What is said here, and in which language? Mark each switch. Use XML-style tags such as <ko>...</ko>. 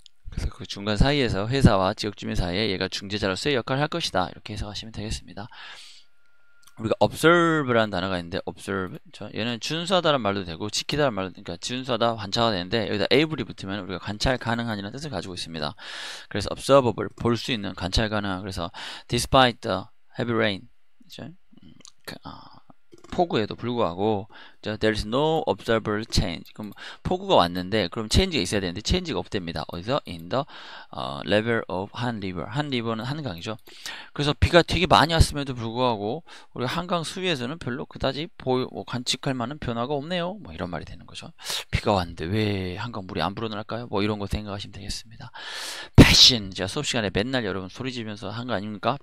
<ko>그래서 그 중간 사이에서 회사와 지역 주민 사이에 얘가 중재자로서의 역할을 할 것이다. 이렇게 해석하시면 되겠습니다. 우리가 observe라는 단어가 있는데 observe, 얘는 준수하다는 말도 되고 지키다는 말도, 그러니까 준수하다, 관찰가 되는데 여기다 able이 붙으면 우리가 관찰 가능한이라는 뜻을 가지고 있습니다. 그래서 observable, 볼 수 있는, 관찰 가능한.</ko> <en>그래서 despite the heavy rain,</en> <ko>폭우에도 불구하고</ko> <en>there is no observable change.</en> <ko>그럼 폭우가 왔는데 그럼 change가 있어야 되는데 change가 없답니다. 어디서?</ko> <en>in the level of Han River.</en> <ko>Han River는 한강이죠. 그래서 비가 되게 많이 왔음에도 불구하고 우리 한강 수위에서는 별로 그다지 관측할 만한 변화가 없네요. 뭐 이런 말이 되는 거죠. 비가 왔는데 왜 한강 물이 안 불어날까요? 뭐 이런 거 생각하시면 되겠습니다. passion, 제가 수업 시간에 맨날 여러분 소리 지르면서 한 거 아닙니까?</ko>